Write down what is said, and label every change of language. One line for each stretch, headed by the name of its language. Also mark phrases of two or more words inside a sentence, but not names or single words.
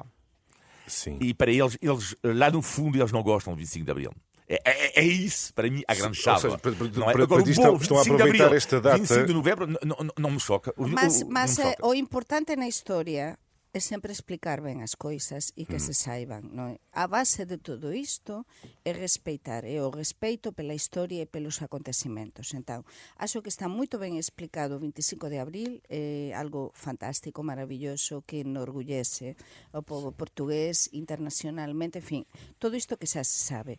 Portuguese: Sim. E para eles, lá no fundo, eles não gostam do 25 de Abril. É isso, para mim, a grande chave. Ou seja, agora, estão a aproveitar esta data. 25 de novembro não me choca.
Galician: Mas o importante na história é sempre explicar ben as coisas e que se saiban, non é?
Portuguese: A base de todo isto é respeitar, é o respeito pela historia e pelos acontecimentos.
Galician: Entón, acho que está moito ben explicado o 25 de abril, é algo fantástico, maravilloso, que enorgullece o povo portugués internacionalmente, en fin, todo isto que xa se sabe.